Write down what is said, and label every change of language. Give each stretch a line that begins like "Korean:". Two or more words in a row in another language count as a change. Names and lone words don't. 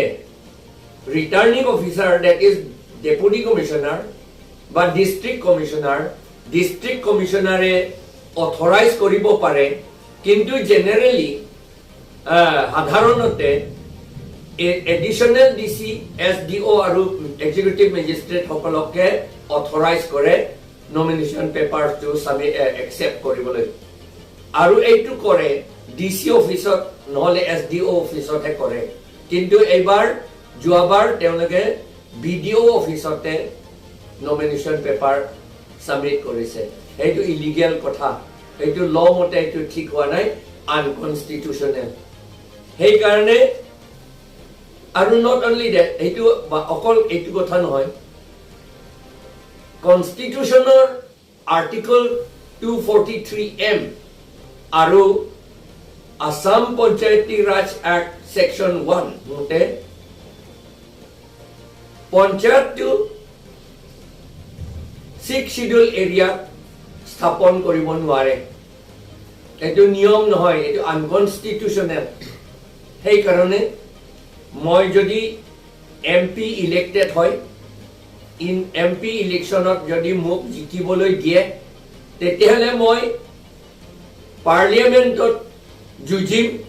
English: returning officer that is deputy commissioner
Assamese: বা
English: district commissionerে
Assamese: অথৰাইজ কৰিব পাৰে কিন্তু জেনাৰেলি সাধাৰণতে
English: additional DC, SDO
Assamese: আৰু
English: executive magistrate
Assamese: সকলকে authorize কৰে
English: nomination papers to submit accept
Assamese: কৰিবলৈ আৰু এইটো কৰে DC অফিসত নহলে SDO অফিসত হে কৰে কিন্তু এইবাৰ যোৱাবাৰ তেওঁলোকে BDO অফিসতে
English: nomination paper submit
Assamese: কৰিছে এইটো ইলিগেল কথা এইটো ল মতে এইটো ঠিক হোৱা নাই unconstitutional সেই কাৰণে আৰু
English: not only that
Assamese: এইটো অকল এইটো কথা নহয় কনস্টিটিউশনৰ আৰ্টিকল 243M আৰু আসাম পঞ্চায়তী ৰাজ এক্ট সেকশন 1 মতে পঞ্চায়তটো 6
English: schedule area
Assamese: স্থাপন কৰিব নোৱাৰে এইটো নিয়ম নহয় এইটো আনকনস্টিটিউশনাল সেই কাৰণে মই যদি
English: MP elected
Assamese: হয়
English: in MP electionত
Assamese: যদি মোক জিকিবলৈ দিয়ে তেতিয়াহলে মই পাৰ্লিয়ামেন্টত যুঁজিম